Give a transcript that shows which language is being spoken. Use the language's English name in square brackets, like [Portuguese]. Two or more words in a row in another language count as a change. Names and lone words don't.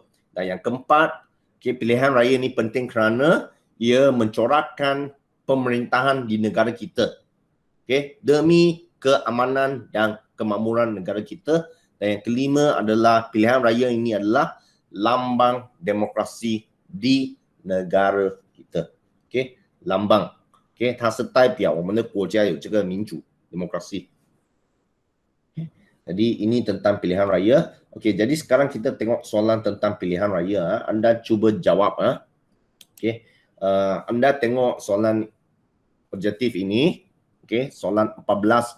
[Malay] Dan yang keempat, okay, pilihan raya ini penting kerana ia mencorakkan pemerintahan di negara kita. Okay, demi keamanan dan kemakmuran negara kita. Dan yang kelima adalah pilihan raya ini adalah lambang demokrasi di negara kita. Okay, lambang. [Chinese] Okay, 它是代表我们的国家有这个民主 demokrasi. [Malay] Jadi ini tentang pilihan raya. Okay, jadi sekarang kita tengok soalan tentang pilihan raya. Anda cuba jawab. Okay. Anda tengok soalan objektif ini. Okay, soalan 14.